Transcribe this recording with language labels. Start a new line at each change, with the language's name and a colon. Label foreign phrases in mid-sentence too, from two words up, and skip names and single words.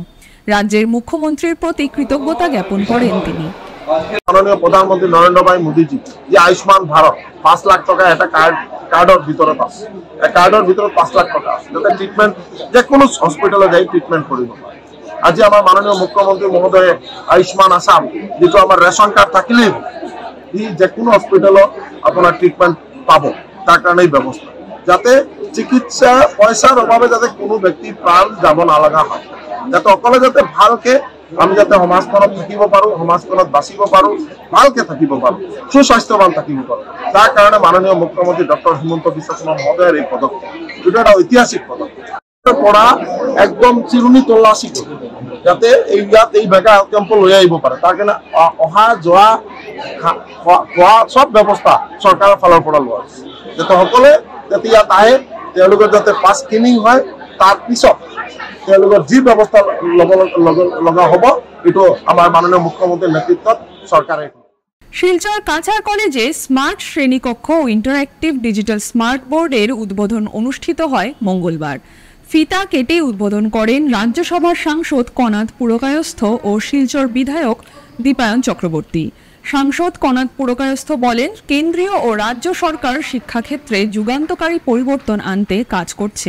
Bangla: রাজ্যের মুখ্যমন্ত্রীর প্রতি কৃতজ্ঞতা জ্ঞাপন করেন তিনি।
Assamese: মাননীয় প্রধানমন্ত্রী নরেন্দ্র ভাই মোদীজি যে আয়ুষ্মান ভারত 5 লাখ টাকা একটা কার্ডের ভিতরে আছে, কার্ডের ভিতরে 5 লাখ টাকা আছে, যাতে ট্রিটমেন্ট যে কোনো হসপিটালে যাই ট্রিটমেন্ট করিব। আজি আমার মাননীয় মুখ্যমন্ত্রী মহোদয়ে আয়ুষ্মান আসাম, যেটো আমার রেশন কার্ড থাকিলে ই যে কোনো হসপিটালত আপনার ট্রিটমেন্ট পাব। তার কারণেই ব্যবস্থা, যাতে চিকিৎসা পয়সার অভাবে যাতে কোনো ব্যক্তি প্ৰাণ যাব নালাগা হয়, যাতে অকলে যাতে ভালকে আমি যাতে সমাজখনত থাকিব পাৰোঁ, সমাজখনত বাচিব পাৰোঁ, ভালকে থাকিব পাৰোঁ, সুস্বাস্থ্যৱান থাকিব পাৰোঁ। তাৰ কাৰণে মাননীয় মুখ্যমন্ত্ৰী ডক্টৰ হিমন্ত বিশ্ব শৰ্মা মহোদয়ৰ এই পদক্ষেপ, এইটো এটা ঐতিহাসিক পদক্ষেপ। পৰা একদম চিৰুনি তল্লাচি কৰি যাতে ইয়াত এই
English: mega camp
Assamese: লৈ আহিব পাৰে, তাৰ কাৰণে অহা যোৱা খোৱা চব ব্যৱস্থা চৰকাৰৰ ফালৰ পৰা লোৱা হৈছে, যাতে সকলোৱে যাতে ইয়াত আহে, তেওঁলোকৰ যাতে পাছ স্ক্ৰিনিং হয়, তাৰ পিছত তেওঁলোকৰ যি ব্যৱস্থা ল'ব লগা হ'ব এইটো আমাৰ মাননীয় মুখ্যমন্ত্ৰীৰ নেতৃত্বত চৰকাৰে।
Bangla: শিলচর কাছাড় কলেজে স্মার্ট শ্রেণীকক্ষ ও ইন্টারঅ্যাক্টিভ ডিজিটাল স্মার্ট বোর্ডের উদ্বোধন অনুষ্ঠিত হয় মঙ্গলবার। ফিতা কেটে উদ্বোধন করেন রাজ্যসভার সাংসদ কনাদ পুরকায়স্থ ও শিলচর বিধায়ক দীপায়ন চক্রবর্তী। সাংসদ কনাদ পুরকায়স্থ বলেন, কেন্দ্রীয় ও রাজ্য সরকার শিক্ষাক্ষেত্রে যুগান্তকারী পরিবর্তন আনতে কাজ করছে।